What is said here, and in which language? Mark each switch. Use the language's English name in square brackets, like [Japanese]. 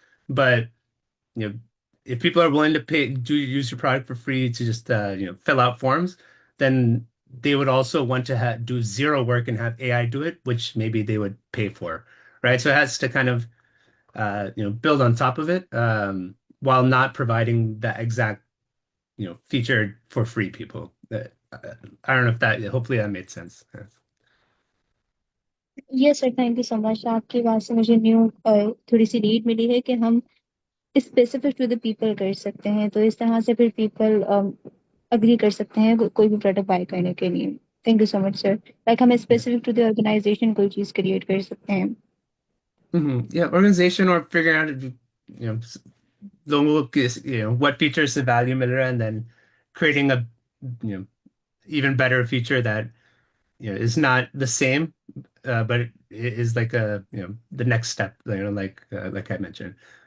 [English] But you know, if people are willing to use your product for free to just fill out forms, then they would also want to do zero work and have AI do it, which maybe they would pay for, right? So it has to kind of build on top of it, while not providing that exact feature for free people. I don't know if that, hopefully that made sense. Yes sir, thank you so much. [Hindi] आपकी बात से मुझे new थोड़ी सी read मिली है कि हम [English] specific to the people [Hindi] कर सकते हैं, तो इस तरह से फिर पीपल अग्री कर सकते हैं कोई भी प्रोडक्ट बाय करने के लिए। [English] Thank you so much sir. Like हम Yeah. Specific to the organisation [Hindi] कोई चीज़ क्रिएट कर सकते हैं। [English] Yeah, organization, or figuring out, [Hindi] लोगों के, [English] what features से value [Hindi] मिल रहा है, [English] and then creating a you know even better feature that is not the same, but it is like the next step, like I mentioned.